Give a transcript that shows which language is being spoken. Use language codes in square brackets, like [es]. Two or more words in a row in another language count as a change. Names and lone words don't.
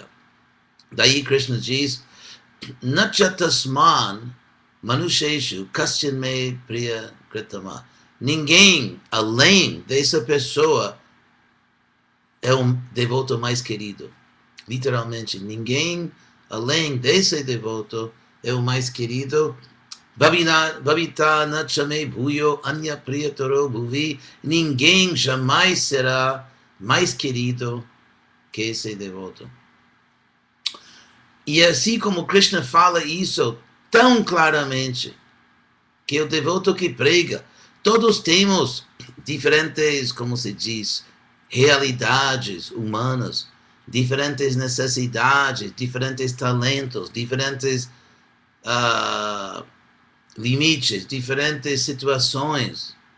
[pt] Daí Krishna diz, [sa] Nachatasman Manusheshu Kaschin me Priya Kritama. [pt] Ninguém além dessa pessoa é um devoto mais querido. Literalmente, ninguém além desse devoto é o mais querido. [sa] Bhavita nachame bhuyo anya priyataro bhuvi. [pt] Ninguém jamais será mais querido que esse devoto. E assim como Krishna fala isso tão claramente, que o devoto que prega, todos temos diferentes, como se diz, realidades humanas, diferentes necessidades, diferentes talentos, diferentes limites, diferentes situações.